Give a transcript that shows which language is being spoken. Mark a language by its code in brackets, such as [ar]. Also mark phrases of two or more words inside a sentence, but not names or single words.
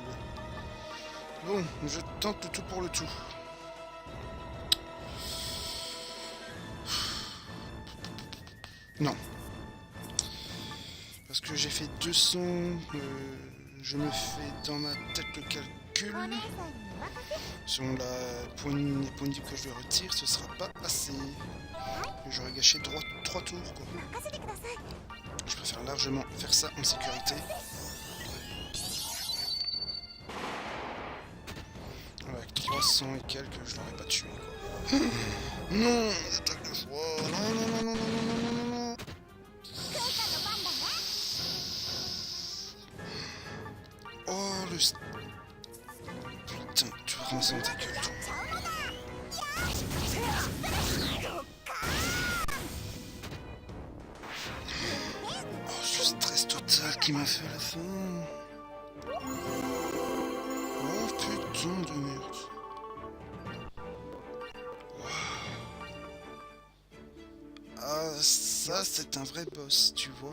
[fr] Bon, je tente le tout pour le tout. Non. Parce que j'ai fait 200, je me fais dans ma tête le calcul. [ja] お姉さんにお任せ。 [fr] Selon les points de vie que je retire, ce sera pas assez. J'aurais gâché 3 tours quoi. [ja] 任せてください。 [fr] Je préfère largement faire ça en sécurité. Avec 300 et quelques, je l'aurais pas tué quoi. Non, j'attaque 2 fois. Non, non, non, non, non, non, non, non, non. [ja] クータの番だね。 [fr] Oh le... Putain, tu vas ramasser dans ta gueule toi. [ja] ちゃうのだ。よし。どっか [fr] Oh, ce stress total qui m'a fait à la fin. Oh putain de merde. Wow. Ah, ça c'est un vrai boss, tu vois.